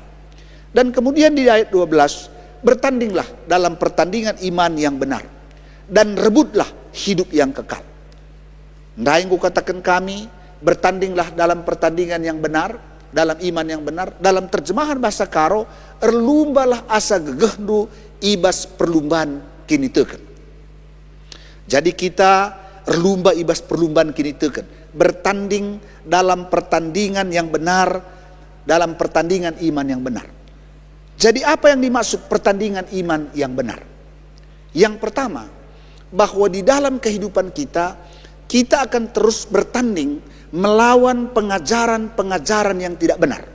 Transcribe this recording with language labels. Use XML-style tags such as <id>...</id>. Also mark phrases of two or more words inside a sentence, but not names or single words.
<id>Dan kemudian di ayat 12, bertandinglah dalam pertandingan iman yang benar. Dan rebutlah hidup yang kekal. Nah yang kukatakan kami, bertandinglah dalam pertandingan yang benar, dalam iman yang benar. Dalam terjemahan bahasa Karo,</id> <btx>erlumbalah asa gegehdu ibas perlumbaan kini teken. Jadi kita erlumba ibas perlumbaan kini teken.</btx> <id>Bertanding dalam pertandingan yang benar, dalam pertandingan iman yang benar. Jadi apa yang dimaksud pertandingan iman yang benar? Yang pertama, bahwa di dalam kehidupan kita, kita akan terus bertanding melawan pengajaran-pengajaran yang tidak benar.</id>